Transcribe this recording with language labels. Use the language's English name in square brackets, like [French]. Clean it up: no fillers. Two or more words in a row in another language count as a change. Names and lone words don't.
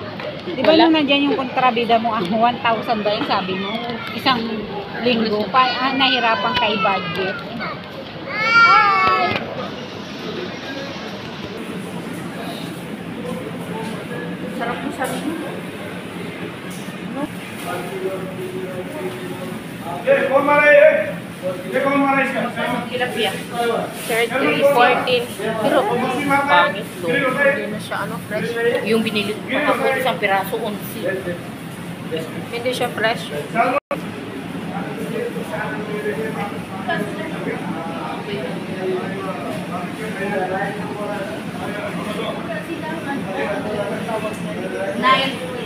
[Filipino] Di ba nung nandiyan yung kontrabida mo, 1,000 ba yung sabi mo? Isang linggo, nahirapan ka i-budget. Hi! Sarap mo sabi mo. [Hindi] कौन मारा है ये कौन मारा इसका [Filipino] Tilapia. 30, 14. Pero, pangit lo. Hindi na siya, fresh. Yung binili ko pa ako, isang piraso, 11. Hindi siya fresh. Nine.